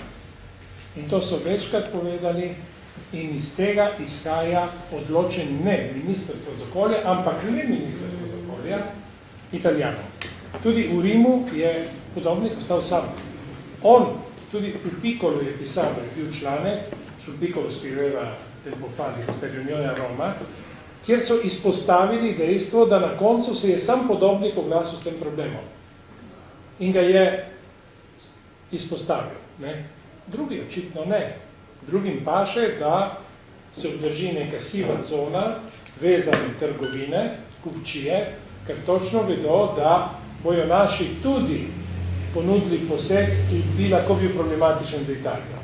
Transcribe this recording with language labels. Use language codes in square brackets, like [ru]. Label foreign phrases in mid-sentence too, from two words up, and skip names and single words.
[sl] In to so večkrat povedali in iz tega izhaja odločen ne Ministrstvo za okolje, ampak le Ministrstvo za okolje, Italijanov. Tudi v Rimu je podobnik ostal sam. On, tudi v Piccolo je pisal, je bil članek, [it] sul Piccolo scriveva tempo fa di questa riunione a Roma, [sl] kjer so izpostavili dejstvo, da na koncu se je sam podobnik oglasil s tem problemom. In ga je izpostavil. Ne? Drugi očitno ne. Drugim paše, da se obdrži neka siva cona, vezane trgovine, kupčije, ker točno vedo, da bojo naši tudi ponudili poseg, ki bi lahko bil problematičen za Italijo.